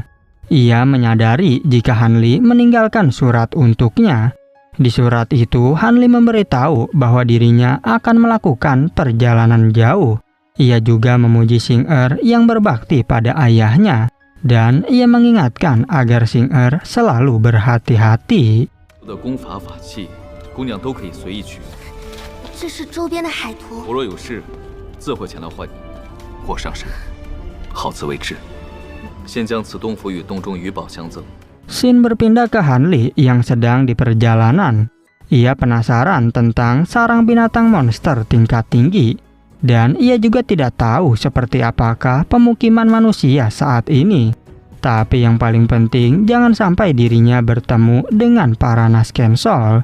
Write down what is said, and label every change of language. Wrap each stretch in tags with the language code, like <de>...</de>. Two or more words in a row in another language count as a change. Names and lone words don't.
<id>Ia menyadari jika Hanli meninggalkan surat untuknya. Di surat itu Hanli memberitahu bahwa dirinya akan melakukan perjalanan jauh. Ia juga memuji Singer yang berbakti pada ayahnya. Dan ia mengingatkan agar Singer selalu berhati-hati.</id> <zh>的功法法器，姑娘都可以随意取。这是周边的海图。我若有事，自会前来唤你，或上山。好自为之。先将此洞府与洞中余宝相赠。</zh> <id>Shin berpindah ke Hanli yang sedang di perjalanan. Ia penasaran tentang sarang binatang monster tingkat tinggi. Dan ia juga tidak tahu seperti apakah pemukiman manusia saat ini. Tapi yang paling penting jangan sampai dirinya bertemu dengan para Naskensol.</id>